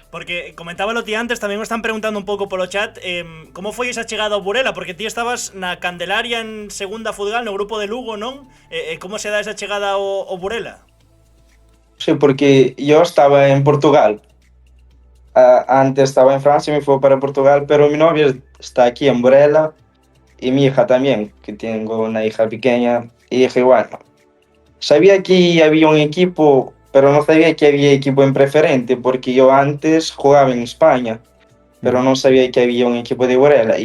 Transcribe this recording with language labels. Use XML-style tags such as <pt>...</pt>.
<gl>Porque comentábalo ti antes, tamén me están preguntando un pouco polo chat, como foi esa chegada ao Burela? Porque ti estabas na Candelaria en segunda Fudgal, no grupo de Lugo, non? Como se dá esa chegada ao Burela?</gl> <es>Sí, porque yo estaba en Portugal. Antes estaba en Francia y me fui para Portugal, pero mi novia está aquí en Burela y mi hija también, que tengo una hija pequeña. Y dije, bueno, sabía que había un equipo, pero no sabía que había equipo en preferente, porque yo antes jugaba en España, pero no sabía que había un equipo de Burela.</es>